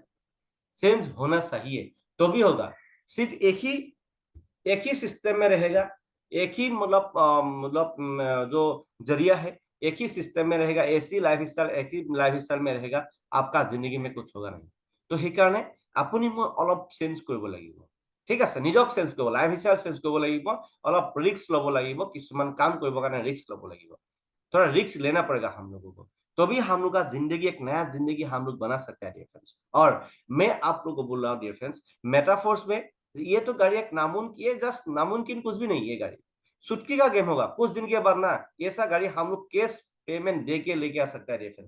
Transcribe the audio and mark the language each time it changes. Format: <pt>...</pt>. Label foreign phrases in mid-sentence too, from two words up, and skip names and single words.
<hi>सेंस होना चाहिए तो भी होगा। सिर्फ एक ही सिस्टम में रहेगा, एक ही जो जरिया है, एक ही सिस्टम में रहेगा, ऐसी लाइफस्टाइल एक ही लाइफस्टाइल में रहेगा, आपका जिंदगी में कुछ होगा नहीं।</hi> <as>तो সেইকাৰণে আপুনি মই অলপ চেঞ্জ কৰিব লাগিব, ঠিক আছে। নিজক চেঞ্জ কৰিব, লাইফস্টাইল চেঞ্জ কৰিব লাগিব, অলপ ৰিস্ক ল'ব লাগিব, কিছুমান কাম কৰিবৰ কাৰণে ৰিস্ক ল'ব লাগিব।</as> <hi>थोड़ा रिस्क लेना पड़ेगा हम लोगों को, तभी हम लोग का जिंदगी एक नया जिंदगी हम लोग बना सकते हैं</hi> <en>dear friends.</en> <hi>और मैं आप लोग को बोल रहा हूँ</hi> <en>dear friends,</en> <hi>मेटाफोर्स में ये तो गाड़ी एक नामुमकिन, ये जस्ट नामुमकिन कुछ भी नहीं, ये गाड़ी सुटकी का गेम होगा। कुछ दिन के बाद ना ऐसा गाड़ी हम लोग कैश पेमेंट दे के लेके आ सकते हैं</hi> <en>dear friends.</en>